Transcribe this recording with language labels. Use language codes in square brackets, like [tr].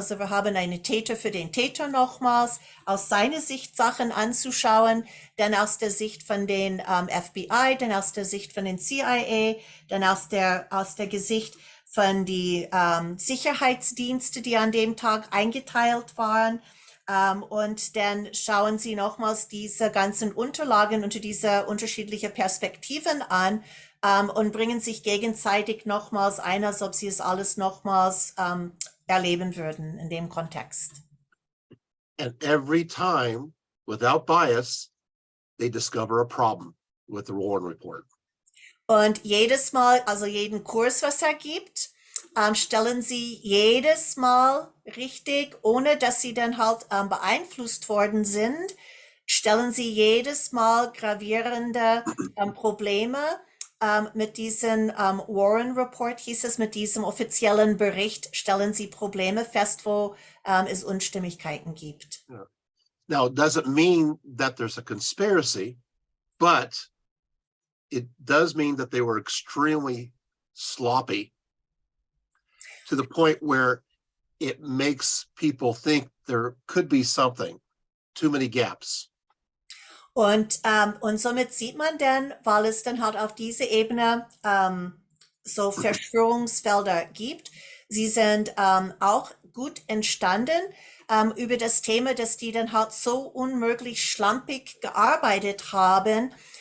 [de] Also wir haben einen Täter für den Täter nochmals, aus seiner Sicht Sachen anzuschauen, dann aus der Sicht von den FBI, dann aus der Sicht von den CIA, dann aus der Gesicht von die Sicherheitsdienste, die an dem Tag eingeteilt waren. Und dann schauen sie nochmals diese ganzen Unterlagen unter diese unterschiedlichen Perspektiven an, und bringen sich gegenseitig nochmals ein, als ob sie es alles nochmals erleben würden in dem Kontext. [en] And every time, without bias, they discover a problem with the Warren Report. [de] Und jedes Mal, also jeden Kurs, was er gibt, stellen sie jedes Mal richtig, ohne dass sie dann halt beeinflusst worden sind, stellen sie jedes Mal gravierende Probleme mit diesem Warren Report, hieß es, mit diesem offiziellen Bericht, stellen sie Probleme fest, wo es Unstimmigkeiten gibt. [en] Yeah. Now, it doesn't mean that there's a conspiracy, but it does mean that they were extremely sloppy to the point where it makes people think there could be something, too many gaps. [de] Und somit sieht man dann, weil es dann halt auf diese Ebene so Verschwörungsfelder gibt, sie sind auch gut entstanden über das Thema, dass die dann halt so unmöglich schlampig gearbeitet haben,